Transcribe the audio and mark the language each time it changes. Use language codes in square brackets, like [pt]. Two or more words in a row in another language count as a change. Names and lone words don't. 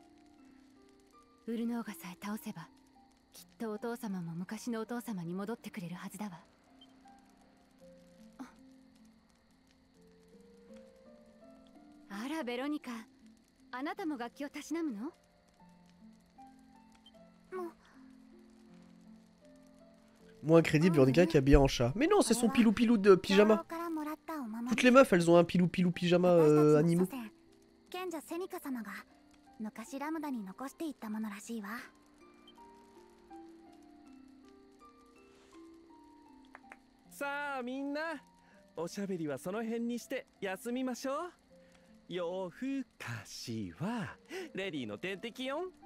[ja] ウルノーガさえ倒せばきっとお父様も昔のお父様に戻ってくれるはずだわ。あらベロニカ、あなたも楽器をたしなむの？ [fr] Moins crédible, Veronica qui est habillée en chat. Mais non, c'est son pilou-pilou de pyjama. Toutes les meufs, elles ont un pilou-pilou pyjama animaux. [ja] 賢者セニカ様が昔ラムダに残していったものらしいわ。さあみんな、おしゃべりはその辺にして休みましょう。夜更かしはレディの天敵よん。